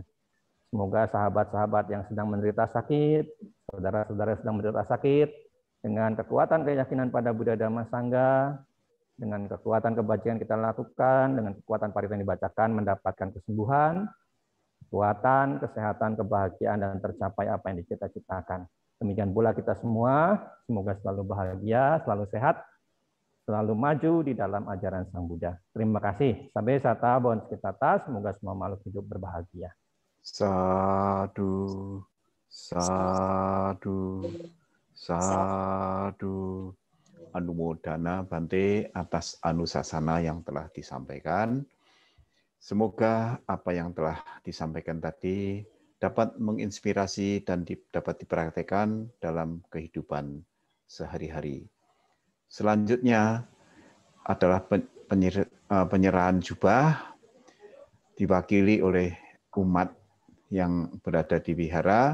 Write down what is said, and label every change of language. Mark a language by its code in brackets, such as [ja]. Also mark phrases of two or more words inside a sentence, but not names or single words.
[id] Semoga sahabat-sahabat yang sedang menderita sakit, saudara-saudara yang sedang menderita sakit, dengan kekuatan keyakinan pada Buddha Dhamma Sangha, dengan kekuatan kebajikan kita lakukan, dengan kekuatan parita yang dibacakan, mendapatkan kesembuhan, kekuatan, kesehatan, kebahagiaan, dan tercapai apa yang dicita-citakan. Demikian pula kita semua, semoga selalu bahagia, selalu sehat, selalu maju di dalam ajaran Sang Buddha. Terima kasih. [pi] Sampai sata bon sekitata, [id] semoga semua makhluk hidup berbahagia. [pi] Sadu, sadu, sadu. Anumodana Bante [id] atas anusasana yang telah disampaikan. Semoga apa yang telah disampaikan tadi dapat menginspirasi dan dapat dipraktekkan dalam kehidupan sehari-hari. Selanjutnya adalah penyerahan jubah diwakili oleh umat yang berada di wihara.